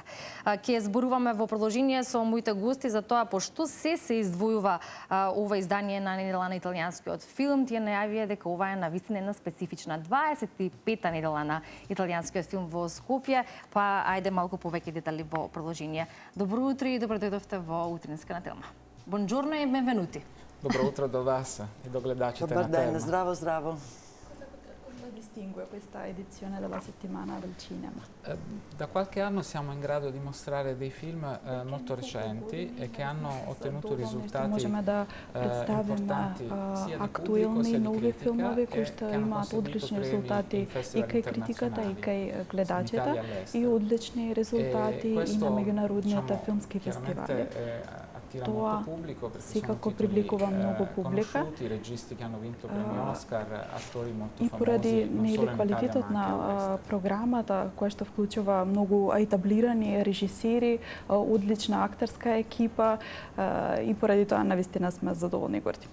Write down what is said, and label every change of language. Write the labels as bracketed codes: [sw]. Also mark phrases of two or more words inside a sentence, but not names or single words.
[mk] Ќе зборуваме во продолжение со моите гости за тоа пошто се издвојува ова издание на недела на италијанскиот филм. Тие најавија дека ова е навистина една специфична 25-та недела на италијанскиот филм во Скопје, па ајде малку повеќе детали во продолжение. Добро утро и добро дојдовте во утринска на Телма. [it] Buongiorno e benvenuti. [mk] Добро утро до вас е до гледачите на [sr] Dobar dan, [mk] Telma. здраво, здраво. [it] Cosa distingue questa edizione della settimana del cinema? Da qualche anno siamo in grado di mostrare dei film molto recenti e che hanno ottenuto risultati [mk] Можеме да представиме актуелни нови филмови кои што имаат одлични резултати и кај критиката и кај гледачите и одлични резултати и на меѓународните филмски фестивали. Тоа секако привлекува многу публика и поради квалитетот на програмата која што вклучува многу етаблирани режисери, одлична актерска екипа и поради тоа навистина сме задоволни и горди.